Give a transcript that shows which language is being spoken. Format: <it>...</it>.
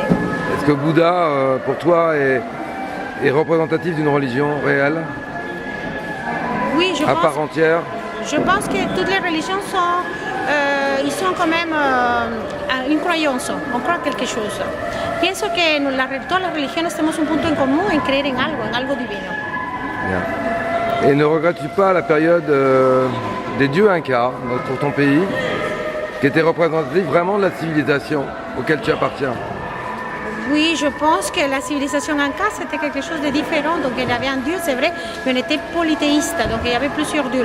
<fr>Est-ce que Bouddha, pour toi, est représentatif d'une religion réelle? Oui, à part entière? Je pense que toutes les religions sont, ils sont quand même une croyance, on croit quelque chose.</fr> <es>Pienso que todas las religiones tenemos un punto en común en creer en algo divino.</es> <fr>Bien. Et ne regrettes-tu pas la période des dieux incas pour ton pays, qui était représentative vraiment de la civilisation auquel tu appartiens? Oui, je pense que la civilisation inca c'était quelque chose de différent. Donc il y avait un dieu, c'est vrai, mais on était polythéiste, donc il y avait plusieurs dieux.</fr>